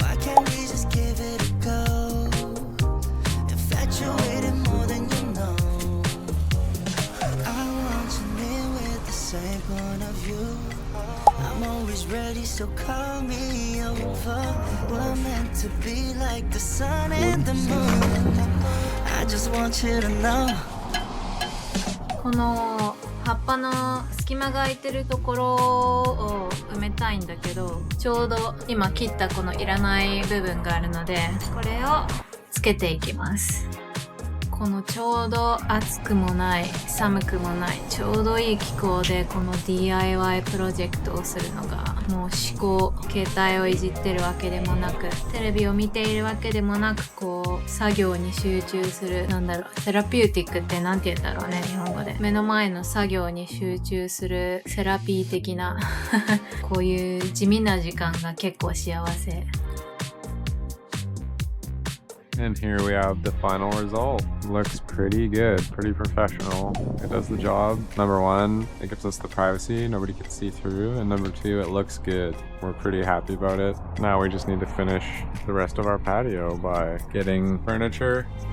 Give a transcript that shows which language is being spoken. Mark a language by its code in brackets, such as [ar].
[en] Why can't we just give it a go? Infatuated more than you know. I want you near with the same point of view. I'm always ready, so call me over. We're meant to be like the sun and the moon. I just want you to know. [ja] この葉っぱの隙間が空いてるところを埋めたいんだけどちょうど今切ったこのいらない部分があるのでこれをつけていきます。このちょうど暑くもない寒くもないちょうどいい気候でこの DIY プロジェクトをするのがもう思考携帯をいじってるわけでもなくテレビを見ているわけでもなくこう作業に集中するセラピューティックってなんて言うんだろうね日本語で目の前の作業に集中するセラピー的なこういう地味な時間が結構幸せ。 [en] And here we have the final result. Looks pretty good, pretty professional. It does the job. Number one, it gives us the privacy, nobody can see through. And number two, it looks good. We're pretty happy about it. Now we just need to finish the rest of our patio by getting furniture.